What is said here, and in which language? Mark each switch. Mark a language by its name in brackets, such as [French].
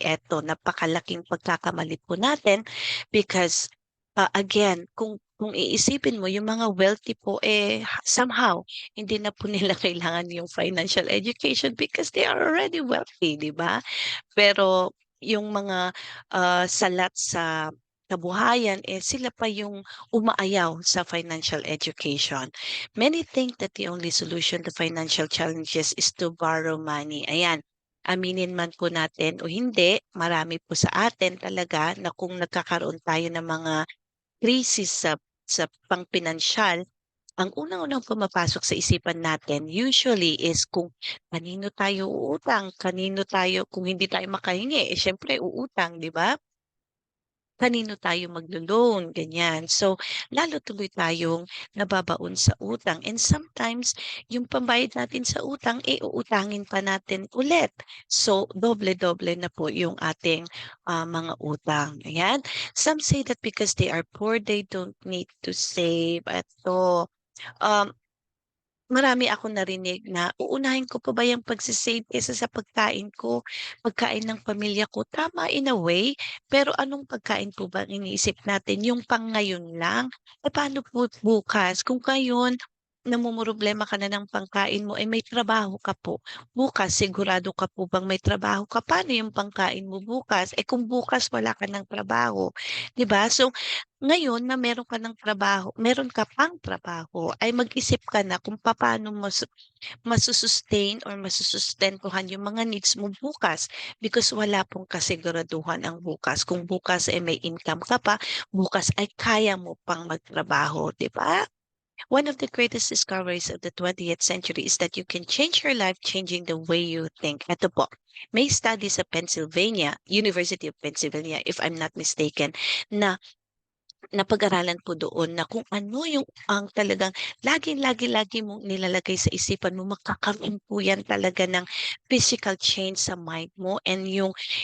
[Filipino] Eto, napakalaking pagkakamali po natin [English] because again, [Filipino] kung iisipin mo, yung mga wealthy po, somehow, hindi na po nila kailangan yung financial education [English] because they are already wealthy, [Filipino] di ba? Pero yung mga salat sa kabuhayan, sila pa yung umaayaw sa financial education. [English] Many think that the only solution to financial challenges is to borrow money. [Filipino] Ayan, aminin man po natin o hindi, marami po sa atin talaga na kung nagkakaroon tayo ng mga krisis sa pangpinansyal, ang unang-unang pumapasok sa isipan natin [English] usually is [Filipino] kung kanino tayo uutang, kanino tayo, kung hindi tayo makahingi, siyempre uutang, di ba? Kanino tayo maglo-loan, ganyan. So, lalo tuloy tayong nababaon sa utang. [English] And sometimes, [Filipino] yung pambayad natin sa utang, uutangin pa natin ulit. So, doble-doble na po yung ating mga utang. Ayan. [English] Some say that because they are poor, they don't need to save. [Filipino] Ito, um, marami akong narinig na uunahin ko pa ba yung pagse-save kaysa sa pagkain ko, pagkain ng pamilya ko. Tama [English] in a way, [Filipino] pero anong pagkain po ba ang iniisip natin? Yung pang ngayon lang? Paano po bukas? Kung ngayon namomroblema ka na ng pangkain mo, may trabaho ka po. Bukas, sigurado ka po bang may trabaho ka? Paano yung pangkain mo bukas? Kung bukas wala ka ng trabaho, 'di ba? So, ngayon na meron ka ng trabaho, meron ka pang trabaho, ay mag-isip ka na kung paano mo masu-sustain or masusustentuhan yung mga needs mo bukas because wala pong kasiguraduhan ang bukas. Kung bukas ay may income ka pa, bukas ay kaya mo pang magtrabaho, 'di ba? [English] One of the greatest discoveries of the 20th century is that you can change your life changing the way you think. [Filipino] Ito po, may study sa Pennsylvania, University of Pennsylvania, [English] if I'm not mistaken, [Filipino] na napag-aralan po doon na kung ano yung ang talagang lagi mong nilalagay sa isipan mo, magkakaroon po yan talaga ng [English] physical change [Filipino] sa mind mo and yung